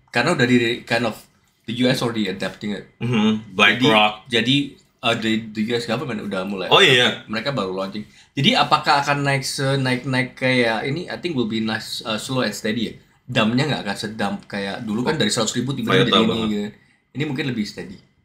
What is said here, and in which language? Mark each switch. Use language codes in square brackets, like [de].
[id] Karena udah di [en] kind of the US already adapting it. BlackRock. [id] Jadi [en] the US government [id] udah mulai. Oh iya. Mereka baru launching. Jadi apakah akan naik kayak ini? [en] I think will be nice, slow and steady ya. [id] Damnya nggak akan sedam kayak dulu kan dari 100.000 tiba-tiba jadi ini gitu. Ini mungkin lebih steady.